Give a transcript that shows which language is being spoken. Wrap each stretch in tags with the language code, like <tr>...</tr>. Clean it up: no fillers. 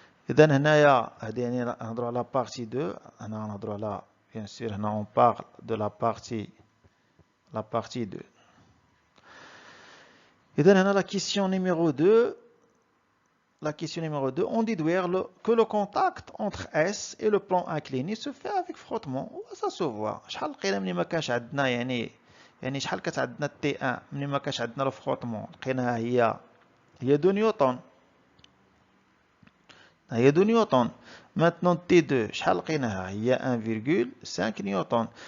<ar>إذا هنايا هادي يعني نهضرو على بارتي 2. هنا نهضرو على</ar> <fr>bien sûr هنا on parle de la partie 2. إذا هنا la question numéro 2. La question numéro 2, on dit que le contact entre S et le plan incliné se fait avec frottement. Ça se voit.</fr> <ar>شحال لقينا ملي ما كانش عندنا يعني شحال كانت عندنا T1 ملي ما كانش عندنا الفروتمون لقيناها هي 2 نيوتن. هي 2 نيوتن. Maintenant T2 شحال لقيناها هي 1,5 نيوتن.</ar>